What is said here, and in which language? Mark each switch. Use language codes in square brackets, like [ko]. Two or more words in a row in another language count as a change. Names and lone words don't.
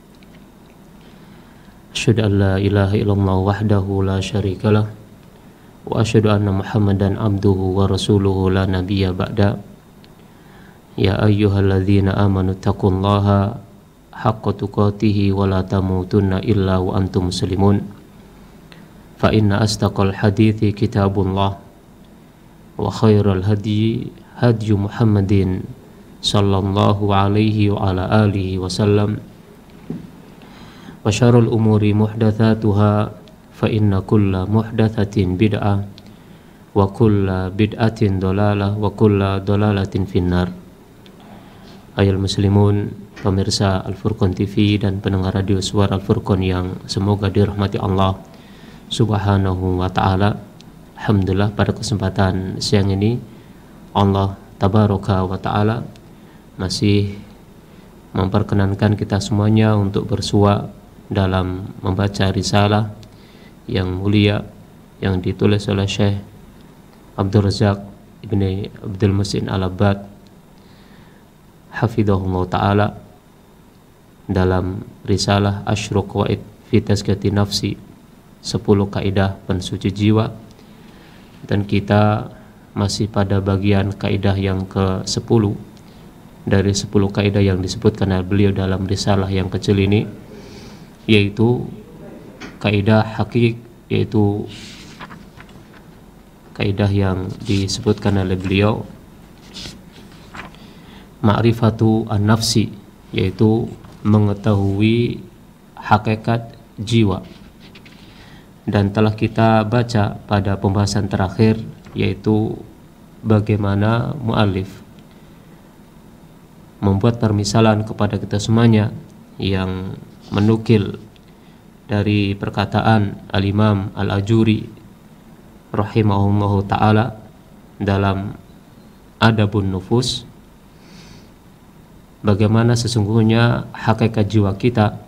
[ar] أشهد أن لا إله إلا الله وحده لا شريك له وأشهد أن محمدا عبده ورسوله لا نبي بعد. يا أيها الذين آمنوا اتقوا الله حق تقاته ولا تموتن إلا وأنتم مسلمون. فإن أصدق الحديث كتاب الله وخير الهدي هدي محمد صلى الله عليه وعلى آله وسلم. وشر الأمور محدثاتها فإن كل محدثة بدعة وكل بدعة ضلالة وكل ضلالة في النار. أيها المسلمون, [id] pemirsa Al-Furqan TV dan pendengar radio Suara Al-Furqan yang semoga dirahmati Allah [ar] سبحانه وتعالى. [id] Alhamdulillah, pada kesempatan siang ini Allah [ar] تبارك وتعالى [id] masih memperkenankan kita semuanya untuk bersua dalam membaca risalah yang mulia yang ditulis oleh Syekh Abdul Razak Ibni Abdul Muhsin Al-Abbad [ar] حفظه الله تعالى [id] dalam risalah Asyru Qawaid fi Tazkiyati Nafsi, 10 kaidah pensuci jiwa. Dan kita masih pada bagian kaidah yang ke-10 dari 10 kaidah yang disebutkan oleh beliau dalam risalah yang kecil ini, yaitu kaidah hakik, yaitu kaidah yang disebutkan oleh beliau [ar] معرفة النفس, [id] yaitu mengetahui hakikat jiwa. Dan telah kita baca pada pembahasan terakhir, yaitu bagaimana muallif membuat permisalan kepada kita semuanya yang menukil dari perkataan Al-Imam Al-Ajuri [ar] رحمه الله تعالى [id] dalam Adabun Nufus, bagaimana sesungguhnya hakikat jiwa kita.